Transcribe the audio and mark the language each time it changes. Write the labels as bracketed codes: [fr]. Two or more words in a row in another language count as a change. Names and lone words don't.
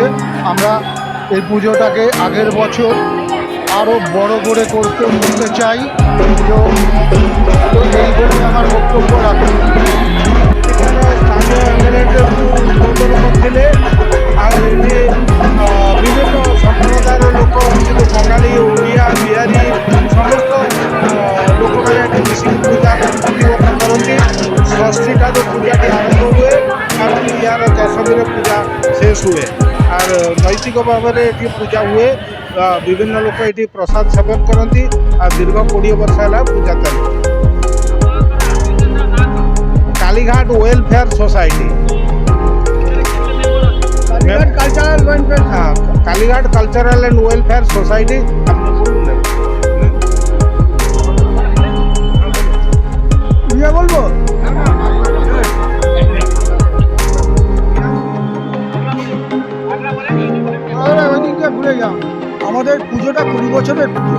[bn] আমরা এই পুজোটাকে আগের বছর আরও বড় করে করতে চাই। তো এই বলে আমার বক্তব্য রাখি। স্থানীয় এমএলএদের উদ্বোধন করছিলে, আর এমনি বিভিন্ন সম্প্রদায়ের লোক, শুধু [or] ବଙ୍ଗାଳୀ, ଓଡ଼ିଆ, ବିହାରୀ ସମସ୍ତ ଲୋକମାନେ ଏଠି ମିଶିକି ପୂଜା କରନ୍ତି। ଷଷ୍ଠୀଠାରୁ ପୂଜାଟି ଆରମ୍ଭ ହୁଏ ଏବଂ ইয়ার ଦଶମୀରେ ପୂଜା ଶେଷ ହୁଏ। [bn] আর নৈতিক [or] ଭାବରେ ଏଠି ପୂଜା ହୁଏ। ବିଭିନ୍ନ ଲୋକ ଏଠି ପ୍ରସାଦ ସେବନ କରନ୍ତି। আর ଦୀର୍ଘ 20 ବର୍ଷ ହେଲା ପୂଜା ଚାଲିଛି। [hi] कालीघाट वेलफेयर सोसाइटी, [bn] কালচারাল ওয়েলফেয়ার। [hi] हाँ कालीघाट कल्चरल एंड वेलफेयर सोसाइटी। [bn] ইয়ে বলবো ভুলে যাও। আমাদের পুজোটা 20 বছরের পুজো।